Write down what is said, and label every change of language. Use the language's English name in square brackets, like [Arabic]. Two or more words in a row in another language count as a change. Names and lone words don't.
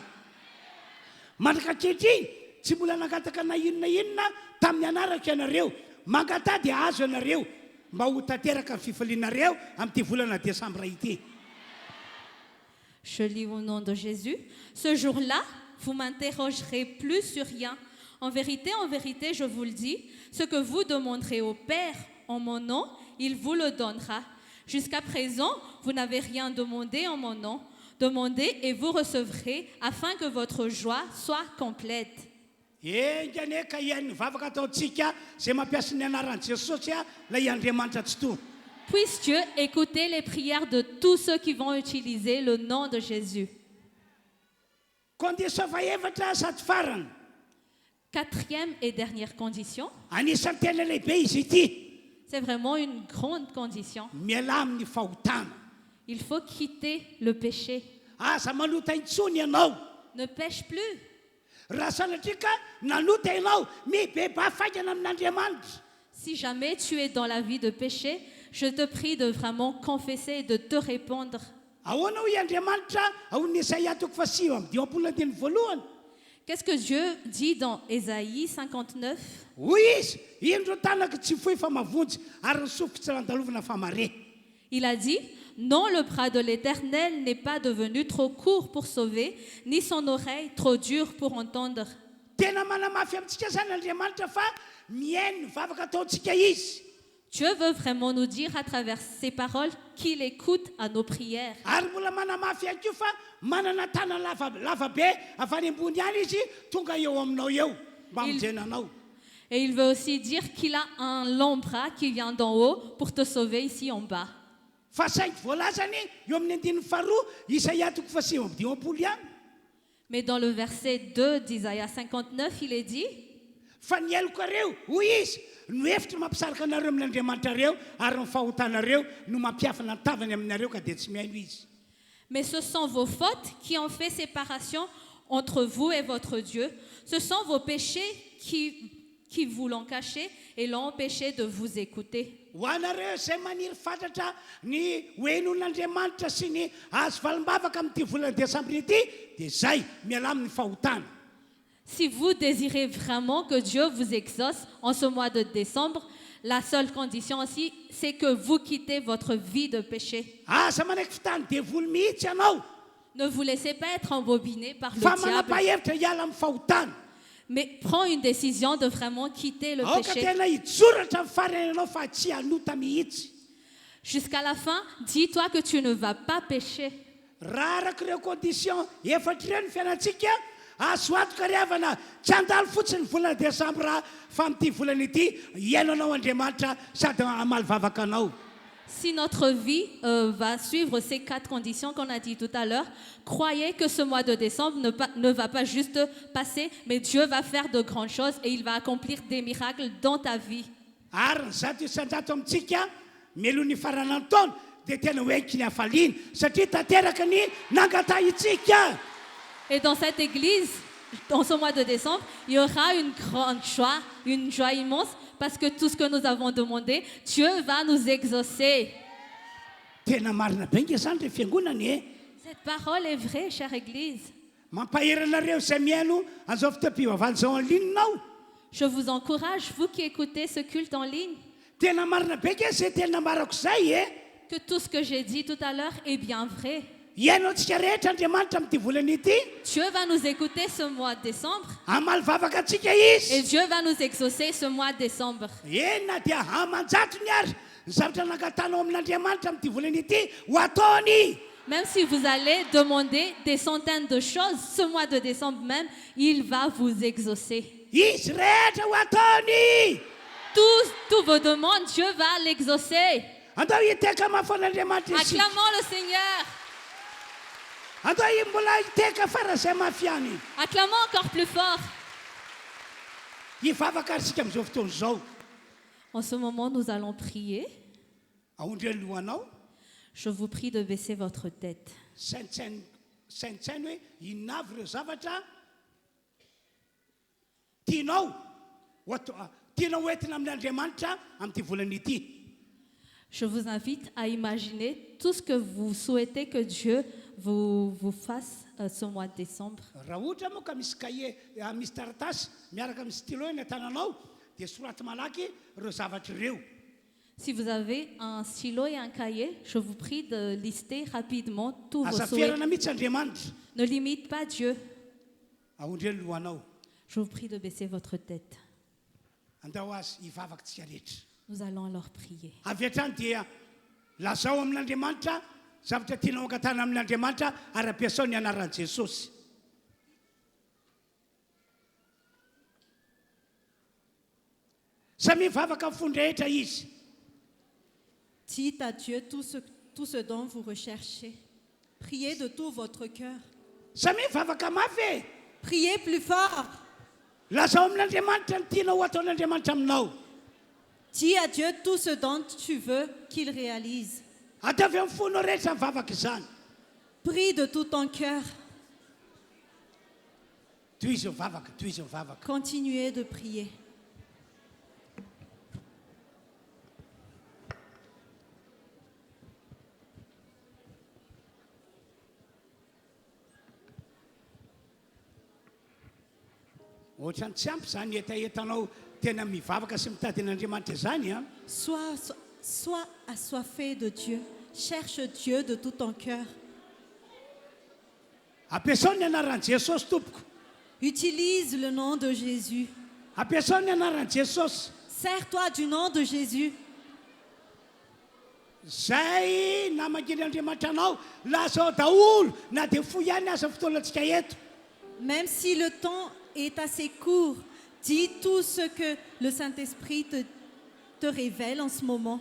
[Malagasy] Mandraka ankehitriny tsy mbola nangataka na inona tamin'ny anarako ianareo, mangata dia azo ianareo mba ho tanteraka ny fifalianareo amin'ity volana Desambra ity. [French] Je lis au nom de Jésus. Ce jour-là, vous m'interrogerez plus sur rien. En vérité, je vous le dis, ce que vous demanderez au Père en mon nom, il vous le donnera. Jusqu'à présent, vous n'avez rien demandé en mon nom. Demandez et vous recevrez afin que votre joie soit complète. [Malagasy] engany ka ian'ny vavaka ataontsika zay mampiasa ny anaran'i Jesosy lay Andriamanitra tsy to. [French] Puisse Dieu écouter les prières de tous ceux qui vont utiliser le nom de Jésus. [Malagasy] Condition faevatra sady farany. [French] Quatrième et dernière condition, [Malagasy] Anisan'ny tena lehibe izy ity. [French] c'est vraiment une grande condition. [Malagasy] Miala amin'ny fahotana. [French] Il faut quitter le péché. [Malagasy] Aza manota intsony ianao. [French] Ne pêche plus. [Malagasy] Raha sanatria ka nanota ianao mibeba faingana amin'Andriamanitra. [French] Si jamais tu es dans la vie de péché, je te prie de vraiment confesser et de te répondre. [Malagasy] Ahoana hoy Andriamanitra ao ny Isaia 10:2. [French] Qu'est-ce que Dieu dit dans Ésaïe 59? [Malagasy] Hoy izy indro tanaka tsy fohy fa mavonjy ary ny sofiko tsy randalovana fa mare. [French] Il a dit, non, le bras de l'Éternel n'est pas devenu trop court pour sauver, ni son oreille trop dure pour entendre. [Malagasy] Tena manamafy amintsika zany Andriamanitra fa mihaino ny vavaka ataontsika izy. [French] Dieu veut vraiment nous dire à travers ces paroles qu'il écoute à nos prières. [Malagasy] Ary mbola manamafy ihany koa fa manana tana lavabe avy any ambony any izy tonga eo aminao eo mba mijenanao. [French] Et il veut aussi dire qu'il a un long bras qui vient d'en haut pour te sauver ici en bas. [Malagasy] Fa saingy voalazany eo amin'ny 2 Isaia 10:2. [French] Mais dans le verset 2 d'Isaïe 59, il est dit, [Malagasy] Fa ny eloko reo hoy izy no hevitra mampisaraka anareo amin'Andriamanitra reo ary ny fahotanareo no mampiafana ny tavany aminareo ka dia tsy mihaino izy. [French] mais ce sont vos fautes qui ont fait séparation entre vous et votre Dieu. Ce sont vos péchés qui vous l'ont caché et l'ont empêché de vous écouter. [Malagasy] Ho anareo izay maniry fantatra ny hoenon'Andriamanitra sy ny azo valimbavaka amin'ity volana Desambra ity dia zay miala amin'ny fahotana. [French] Si vous désirez vraiment que Dieu vous exauce en ce mois de décembre, la seule condition aussi, c'est que vous quittez votre vie de péché. [Malagasy] Aza manaiky fitany devoly mihitsy ianao [French] Ne vous laissez pas être embobiné par le [Malagasy] fa [French] diable, [Malagasy] manapa-hevitra hiala amin'ny fahotana. [French] mais prends une décision de vraiment quitter le [Malagasy] Aoka [French] péché. [Malagasy] tena hijoratra amin'ny farany ianao fa tsy hanota mihitsy. [French] Jusqu'à la fin, dis-toi que tu ne vas pas pécher. [Malagasy] Raha arak'ireo condition efatra ireo ny fiainantsika azo atoka riavana tsy handalo fotsiny volana Desambra fa amin'ity volana ity iainanao Andriamanitra sady amaly vavaka anao. [French] Si notre vie va suivre ces 4 conditions qu'on a dit tout à l'heure, croyez que ce mois de décembre ne va pas juste passer, mais Dieu va faire de grandes choses et il va accomplir des miracles dans ta vie. [Malagasy] Ary ny zato isan-jato amintsika melohan'ny faran'ny taona dia tena hoenky ny hafaliana satria tanteraka ny nangatahitsika. [French] Et dans cette église, dans ce mois de décembre, il y aura une grande joie, une joie immense, parce que tout ce que nous avons demandé, Dieu va nous exaucer. [Malagasy] Tena marina be nge zany re fiangonany e. [French] Cette parole est vraie, chère église. [Malagasy] Mampaheranareo izay mihaino an'izao fitopivavahana izao [French] en ligne [Malagasy] nao. [French] Je vous encourage, vous qui écoutez ce culte en ligne, [Malagasy] Tena marina be nge zay tena marako zay e. [French] que tout ce que j'ai dit tout à l'heure est bien vrai. [Malagasy] Iainao antsika rehetra Andriamanitra amin'ity volana ity. [French] Dieu va nous écouter ce mois de décembre [Malagasy] Amaly vavaka antsika [French] et [Malagasy] izy. [French] Dieu va nous exaucer ce mois de décembre. [Malagasy] Ena dia amanjatony ary ny zavatra nangatanao amin'Andriamanitra amin'ity volana ity ho ataony. [French] Même si vous allez demander des centaines de choses ce mois de décembre même, il va vous exaucer. [Malagasy] Izy rehetra ho ataony. [French] Tous vos demandes, Dieu va l'exaucer. [Malagasy] Andao hiteka mafon'Andriamanitra isika. [French] Acclamons le Seigneur. [Malagasy] Andao mbola hiteka fara izay mafy ihany. [French] Acclamons encore plus fort. [Malagasy] Hivavaka ary isika amin'izao fotoana izao. [French] En ce moment, nous allons prier. [Malagasy] Ahondry ny lohanao. [French] Je vous prie de baisser votre tête. [Malagasy] Saintsainy hoe inona avy ireo zavatra tianao hoentina amin'Andriamanitra amin'ity volana ity. [French] Je vous invite à imaginer tout ce que vous souhaitez que Dieu vous fasse ce mois de décembre. [Malagasy] Raha ohatra moa ka misy cahier misy taratasy miaraka amin'ny stylo eny an-tananao dia soraty malaky ireo zavatra ireo. [French] Si vous avez un stylo et un cahier, je vous prie de lister rapidement tous vos [Malagasy] Aza [French] souhaits. [Malagasy] ferana mihitsy Andriamanitra. [French] Ne limite pas Dieu. [Malagasy] Ahondry ny lohanao. [French] Je vous prie de baisser votre tête. [Malagasy] Andao azy hivavaka tsika rehetra. Nous allons alors prier. Avy hatrany dia lazao amin'Andriamanitra zavatra tianao angatana amin'Andriamanitra ary ampiasao ny anaran'i Jesosy. Samy mivavaka amin'ny fony rehetra izy. [French] Dites à Dieu tout ce dont vous recherchez. Priez de tout votre cœur. [Malagasy] Samy mivavaka mafy e. [French] Priez plus fort. [Malagasy] Lazao amin'Andriamanitra ny tianao ataon'Andriamanitra aminao. [French] Dis à Dieu tout ce dont tu veux qu'il réalise. [Malagasy] Ataovy amin'ny fonao rehetra mivavaka izany. [French] Prie de tout ton cœur. [Malagasy] Toy izy mivavaka, toy izy mivavaka. [French] Continuez de prier. [Malagasy] Ohatrany tsy ampy zany etaetanao tena mivavaka sy mitady an'Andriamanitra zany a. [French] Sois assoiffé de Dieu. Cherche Dieu de tout ton cœur. [Malagasy] Ampiasao ny anaran'i Jesosy tompoko. [French] Utilise le nom de Jésus. [Malagasy] Ampiasao ny anaran'i Jesosy. [French] Sers-toi du nom de Jésus. [Malagasy] Zay namanginy Andriamanitra anao lazao daholo na dia fo ihany aza fotoanantsika eto. [French] Même si le temps est assez court, dis tout ce que le Saint-Esprit te révèle en ce moment.